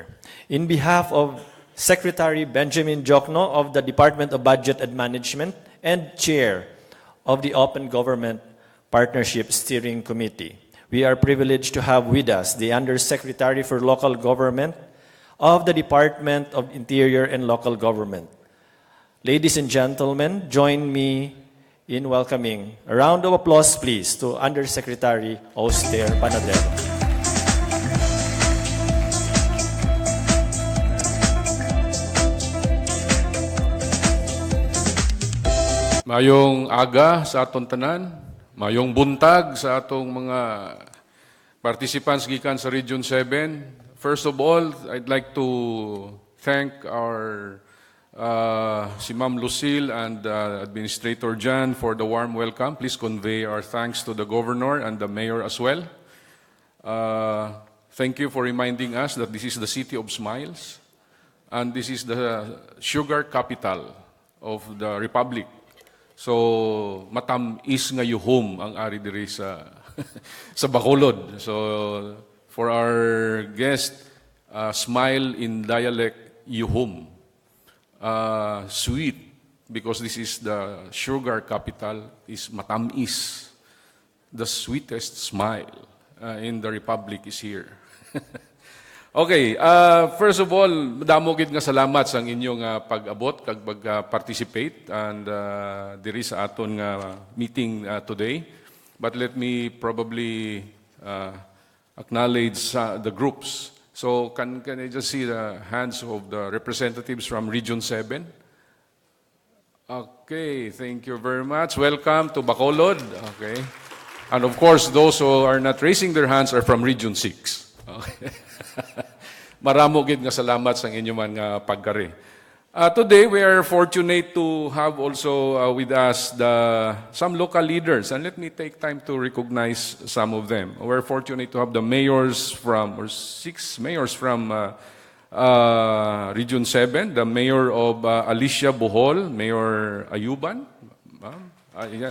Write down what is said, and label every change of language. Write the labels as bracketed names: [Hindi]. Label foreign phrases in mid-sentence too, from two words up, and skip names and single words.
[English] In behalf of Secretary Benjamin Jokno of the Department of Budget and Management and Chair of the Open Government Partnership Steering Committee, we are privileged to have with us the Undersecretary for Local Government of the Department of Interior and Local Government. Ladies and gentlemen, join me in welcoming. A round of applause, please, to Undersecretary Auster Panadero. [Hiligaynon] Mayong aga [Cebuano] sa atong tanan, mayong buntag sa atong mga participants gikan sa Region 7. [English] First of all, I'd like to thank our si Ma'am Lucille and Administrator Jan for the warm welcome. Please convey our thanks to the Governor and the Mayor as well. Thank you for reminding us that this is the City of Smiles and this is the sugar capital of the Republic. [Hiligaynon] So, matam-is nga yuhom ang ari diri sa, sa Bacolod. [English] So, for our guest, smile in dialect yuhom. Sweet, because this is the sugar capital, is matam-is. The sweetest smile in the Republic is here. Okay, first of all, [Hiligaynon] damo gid nga salamat sa inyong pag-abot kag pag-participate and diri sa aton meeting today. [English] But let me probably acknowledge the groups. So can I just see the hands of the representatives from Region 7? Okay, thank you very much. Welcome to Bacolod. Okay. And of course, those who are not raising their hands are from Region 6. Okay. [Hiligaynon] Maramo gid nga salamat sa inyo man nga pagkari. [English] Today, we are fortunate to have also with us some local leaders, and let me take time to recognize some of them. We're fortunate to have the mayors or 6 mayors from Region 7, the mayor of Alicia Bohol, Mayor Ayuban, yeah.